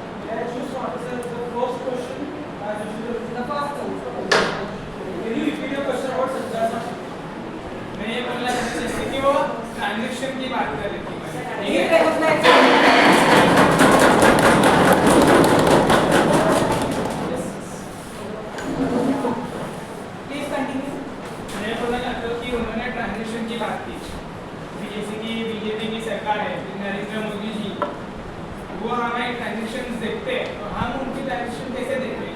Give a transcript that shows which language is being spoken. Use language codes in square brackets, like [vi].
[en] Let's just answer the first question as usual. The first one. Can you repeat your question about Sanjay Sathi? [hi] मैं ये बोलना चाहता हूँ कि वो ट्रांजेक्शन की बात कर रही थी, ठीक ये है? [en] recognize Please continue. [hi] मैं बोलना चाहता हूँ कि उन्होंने ट्रांजेक्शन की बात की कि जैसे कि बीजेपी की सरकार है, नरेंद्र मोदी जी, वो हमारे ट्रांजेक्शन देखते हैं, तो हम उनकी ट्रांजेक्शन कैसे देखते हैं?